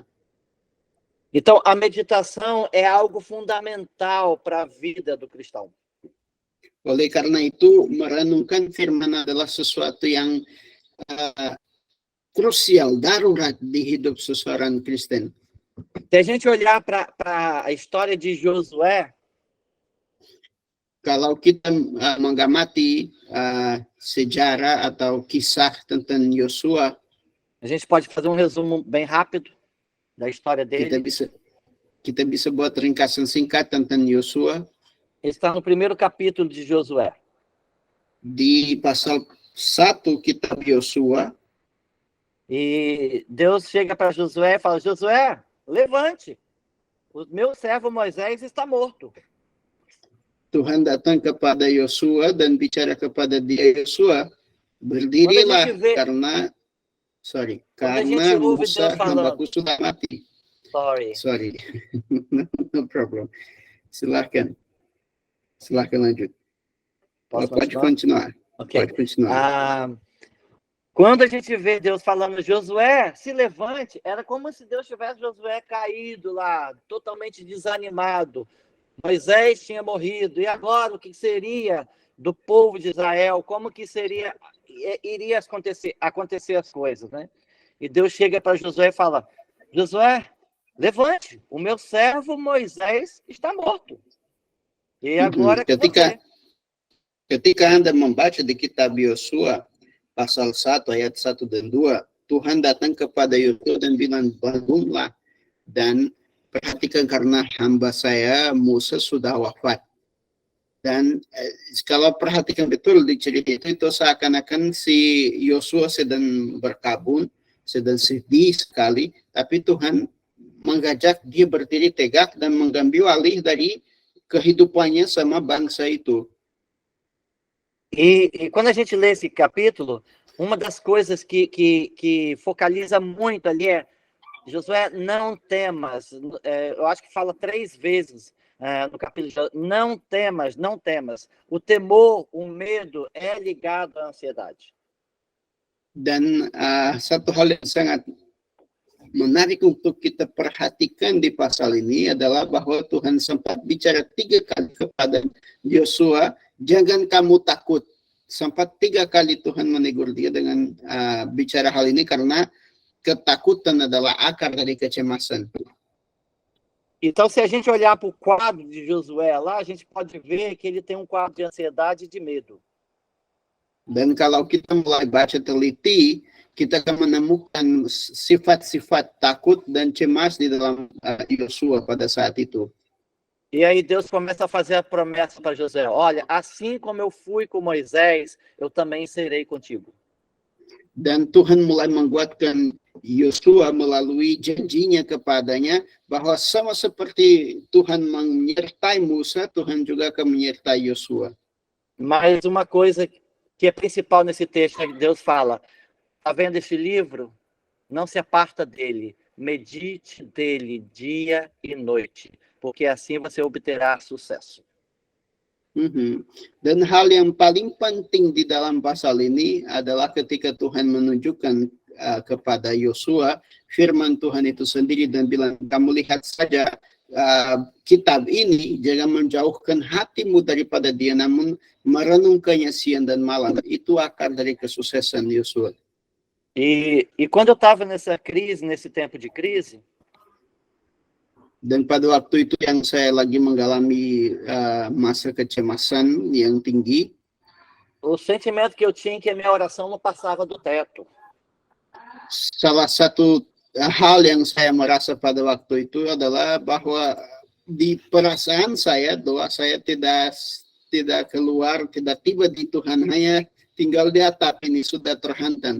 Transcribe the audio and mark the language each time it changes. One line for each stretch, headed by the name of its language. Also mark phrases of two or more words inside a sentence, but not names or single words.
Portuguese: Então, a meditação é algo fundamental para a vida do cristão.
Indonesian: Oleh karena itu, merenungkan firman adalah sesuatu yang krusial, darurat di hidup seseorang Kristen.
Portuguese: Se a gente olhar para a história de Josué,
Indonesian: kalau kita mengamati sejarah atau kisah tentang Yosua,
Portuguese: a gente pode fazer um resumo bem rápido da história dele.
Indonesian: Kita bisa buat ringkasan singkat tentang Yosua.
Portuguese: Ele está no primeiro capítulo de Josué.
Indonesian: Di pasal 1 kitab Yosua.
Portuguese: E Deus chega para Josué e fala: Josué, levante. O meu servo Moisés está morto.
Indonesian: Tuhan datang kepada Yosua dan bicara kepada dia, Yosua, berdirilah karena Musa hambaku sudah mati. Sorry.
English: No problem.
Indonesian: Silakan. Silakan lanjut.
Portuguese: Posso Pode continuar. Ok. Pode continuar. Quando a gente vê Deus falando, Josué, se levante, era como se Deus tivesse Josué caído lá, totalmente desanimado. Moisés tinha morrido, e agora o que seria do povo de Israel? Como que iria acontecer as coisas, né? E Deus chega para Josué e fala, Josué, levante, o meu servo Moisés está morto. E agora é com você.
Indonesian: Ketika Anda membaca di kitab Yosua, pasal 1 ayat 1 dan 2, Tuhan datang kepada Yosua dan bilang, bangunlah dan perhatikan karena hamba saya Musa sudah wafat. Dan kalau perhatikan betul di cerita itu seakan-akan si Yosua sedang berkabung, sedang sedih sekali, tapi Tuhan mengajak dia berdiri tegak dan mengambil alih dari kehidupannya sama bangsa itu.
Portuguese: E quando a gente lê esse capítulo, uma das coisas que focaliza muito ali é Josué, não temas. Eu acho que fala 3 vezes no capítulo, não temas, não temas. O temor, o medo é ligado à ansiedade.
Indonesian: Dan satu hal yang sangat menarik untuk kita perhatikan di pasal ini adalah bahwa Tuhan sempat bicara 3 kali kepada Yosua, jangan kamu takut. Sempat 3 kali Tuhan menegur dia dengan bicara hal ini karena ketakutan adalah akar dari kecemasan.
Portuguese: Então, se a gente olhar para o quadro de Josué lá, a gente pode ver que ele tem um quadro de ansiedade e de medo.
Indonesian: Dan kalau kita mulai baca teliti, kita akan menemukan sifat-sifat takut dan cemas di dalam Yosua pada saat itu.
Portuguese: E aí Deus começa a fazer a promessa para Josué, olha, assim como eu fui com Moisés, eu também serei contigo.
Indonesian: Dan Tuhan mulai menguatkan Yosua melalui janjinya kepadanya bahwa sama seperti Tuhan menyertai Musa, Tuhan juga akan menyertai Yosua.
Portuguese: Mas uma coisa que é principal nesse texto é que Deus fala, tá vendo esse livro? Não se aparta dele, medite dele dia e noite, porque assim você obterá sucesso.
Indonesian: Dan hal yang paling penting di dalam pasal ini adalah ketika Tuhan menunjukkan kepada Yosua firman Tuhan itu sendiri dan bilang, kamu lihat saja kitab ini, jangan menjauhkan hatimu daripada dia, namun merenungkannya siang dan malam. Itu akar dari kesuksesan Yosua.
Portuguese: E quando eu estava nessa crise, nesse tempo de crise,
Indonesian: dan pada waktu itu yang saya lagi mengalami masa kecemasan yang tinggi,
Portuguese: o sentimento que eu tinha é que a minha oração não passava do teto.
Indonesian: Salah satu hal yang saya merasa pada waktu itu adalah bahwa di perasaan saya, doa saya tidak keluar, tidak tiba di Tuhan, hanya tinggal di atap ini, sudah terhantam.